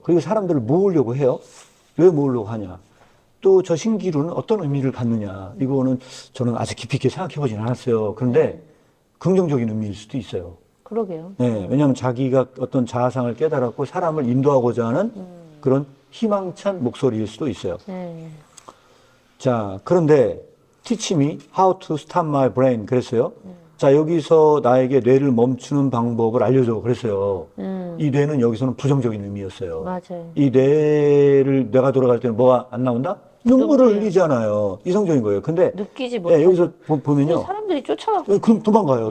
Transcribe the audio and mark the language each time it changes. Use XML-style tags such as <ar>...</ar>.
<ko>그리고 사람들을 모으려고 해요. 왜 모으려고 하냐? 또 저 신기루는 어떤 의미를 갖느냐? 이거는 저는 아직 깊이 있게 생각해 보진 않았어요. 그런데 긍정적인 의미일 수도 있어요. 그러게요. 네, 왜냐하면 자기가 어떤 자아상을 깨달았고 사람을 인도하고자 하는 그런 희망찬 목소리일 수도 있어요. 네. 자, 그런데</ko> <en>teach me how to stop my brain</en> <ko>그랬어요. 자, 여기서 나에게 뇌를 멈추는 방법을 알려줘 그랬어요. 이 뇌는 여기서는 부정적인 의미였어요. 맞아요. 이 뇌를 뇌가 돌아갈 때는 뭐가 안 나온다? 눈물을 흘리잖아요. 이성적인 거예요. 근데 느끼지 못하고. 여기서 보면요. 사람들이 쫓아가고. 그럼 도망가요.</ko>